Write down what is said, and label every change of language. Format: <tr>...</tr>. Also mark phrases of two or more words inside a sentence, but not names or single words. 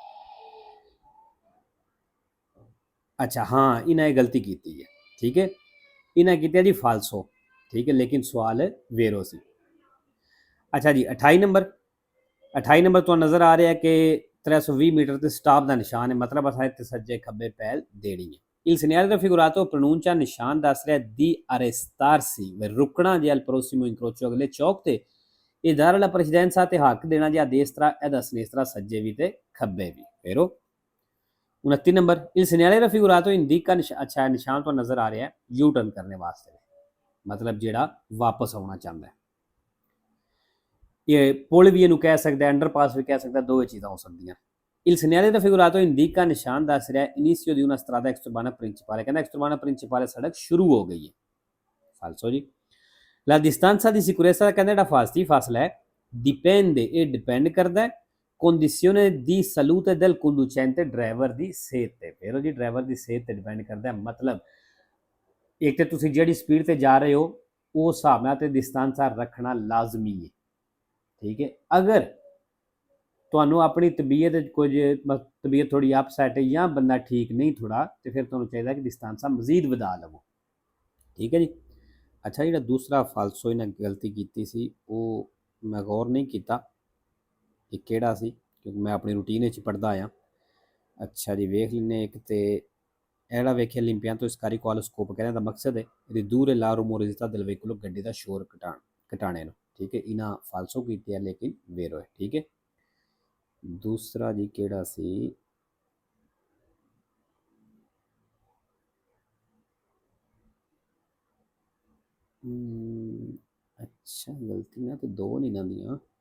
<pa>ਅੱਛਾ ਹਾਂ, ਇਹਨਾਂ ਇਹ ਗਲਤੀ ਕੀਤੀ ਹੈ, ਠੀਕ ਹੈ, ਇਹਨਾਂ ਕੀਤਾ ਜੀ ਫਾਲਸੋ, ਠੀਕ ਹੈ, ਲੇਕਿਨ ਸਵਾਲ ਵੇਰੋ ਸੀ। ਅੱਛਾ ਜੀ 28 ਨੰਬਰ ਤੁਹਾਨੂੰ ਨਜ਼ਰ ਆ ਰਿਹਾ ਕਿ 320 ਮੀਟਰ ਤੇ ਸਟਾਪ ਦਾ ਨਿਸ਼ਾਨ ਹੈ, ਮਤਲਬ ਅਸਾਂ ਇੱਥੇ ਸੱਜੇ ਖੱਬੇ ਪਹਿਲ ਦੇਣੀ ਹੈ।</pa> <it>il segnale raffigurato pronuncia,</it> <pa>ਨਿਸ਼ਾਨ ਦੱਸ ਰਿਹਾ</pa> <it>di arrestarsi,</it> <pa>ਰੁਕਣਾ ਜੇ</pa> <it>al prossimo incrocio,</it> <pa>ਅਗਲੇ ਚੌਕ ਤੇ। ਇਹ ਦਾਰ ਵਾਲਾ ਪ੍ਰੈਸੀਡੈਂਸਾ ਤੇ ਹੱਕ ਦੇਣਾ ਜੇ ਦੇਸਤਰਾ ਇਹਦਾ ਸਨੇਸਤਰਾ ਸੱਜੇ ਵੀ ਤੇ ਖੱਬੇ ਵੀ। ਫੇਰੋ 29 ਨੰਬਰ</pa> <it>il segnale raffigurato indica,</it> <pa>ਅੱਛਾ ਨਿਸ਼ਾਨ ਤੋਂ ਨਜ਼ਰ ਆ ਰਿਹਾ ਯੂ ਟਰਨ ਕਰਨੇ ਵਾਸਤੇ, ਮਤਲਬ ਜਿਹੜਾ ਵਾਪਸ ਆਉਣਾ ਚਾਹੁੰਦਾ ਹੈ। ਇਹ ਪੁਲ ਵੀ ਇਹਨੂੰ ਕਹਿ ਸਕਦਾ, ਅੰਡਰਪਾਸ ਵੀ ਕਹਿ ਸਕਦਾ, ਦੋਵੇਂ ਚੀਜ਼ਾਂ ਹੋ ਸਕਦੀਆਂ।</pa> <it>il segnale raffigurato indica,</it> <pa>ਨਿਸ਼ਾਨ ਦੱਸ ਰਿਹਾ</pa> <it>inizio di una strada extraurbana principale,</it> <pa>ਕਹਿੰਦਾ</pa> <it>extraurbana principale</it> <pa>ਸੜਕ ਸ਼ੁਰੂ ਹੋ ਗਈ ਹੈ, ਫਾਲਸੋ ਜੀ।</pa> <it>la distanza di sicurezza,</it> <pa>ਕਹਿੰਦਾ ਜਿਹੜਾ ਫਾਸਤੀ ਫਾਸਲਾ ਹੈ dipende, ਇਹ ਡਿਪੈਂਡ ਕਰਦਾ</pa> <it>condizione di salute del conducente,</it> <pa>ਡਰਾਈਵਰ ਦੀ ਸਿਹਤ ਤੇ। ਫਿਰ ਜੀ ਡਰਾਈਵਰ ਦੀ ਸਿਹਤ ਤੇ ਡਿਪੈਂਡ ਕਰਦਾ, ਮਤਲਬ ਇੱਕ ਤੇ ਤੁਸੀਂ ਜਿਹੜੀ ਸਪੀਡ ਤੇ ਜਾ ਰਹੇ ਹੋ ਉਸ ਹਿਸਾਬ ਨਾਲ ਤੇ ਡਿਸਟੈਂਸ ਰੱਖਣਾ ਲਾਜ਼ਮੀ ਹੈ, ਠੀਕ ਹੈ। ਅਗਰ ਤੁਹਾਨੂੰ ਆਪਣੀ ਤਬੀਅਤ ਤਬੀਅਤ ਥੋੜੀ ਅਪਸੈਟ ਹੈ ਜਾਂ ਬੰਦਾ ਠੀਕ ਨਹੀਂ ਥੋੜਾ, ਤੇ ਫਿਰ ਤੁਹਾਨੂੰ ਚਾਹੀਦਾ ਕਿ ਡਿਸਟੈਂਸ ਮਜ਼ੀਦ ਵਧਾ ਲਵੋ, ਠੀਕ ਹੈ ਜੀ। अच्छा ਜਿਹੜਾ ਦੂਸਰਾ ਫਾਲਸੋ ਇਹਨਾਂ ਗਲਤੀ ਕੀਤੀ ਸੀ ਉਹ ਮੈਂ ਗੌਰ ਨਹੀਂ ਕੀਤਾ ਕਿ ਕਿਹੜਾ ਸੀ, ਕਿਉਂਕਿ ਮੈਂ ਆਪਣੀ ਰੂਟੀਨ ਵਿੱਚ ਪੜ੍ਹਦਾ ਆਇਆ। ਅੱਛਾ ਜੀ, ਵੇਖ ਲੈਂਦੇ ਇੱਕ ਤੇ ਇਹੜਾ ਵੇਖਿਆ</pa> <it>l'impianto scarico allo scopo,</it> <pa>ਕਹਿਣ ਦਾ ਮਕਸਦ ਹੈ</pa> <it>ridurre la rumorosità del veicolo,</it> <pa>ਗੱਡੀ ਦਾ ਸ਼ੋਰ ਘਟਾਣੇ ਨੂੰ। ਠੀਕ ਹੈ, ਇਹਨਾਂ ਫਾਲਸੋ ਕੀਤੀ ਹੈ ਲੇਕਿਨ ਵੇਰੋ ਹੈ। ਠੀਕ ਹੈ, ਦੂਸਰਾ ਜੀ ਕਿਹੜਾ ਸੀ, ਅੱਛਾ ਗਲਤੀਆਂ ਤਾਂ ਦੋ ਨਹੀਂ ਇਹਨਾਂ ਦੀਆਂ।</pa>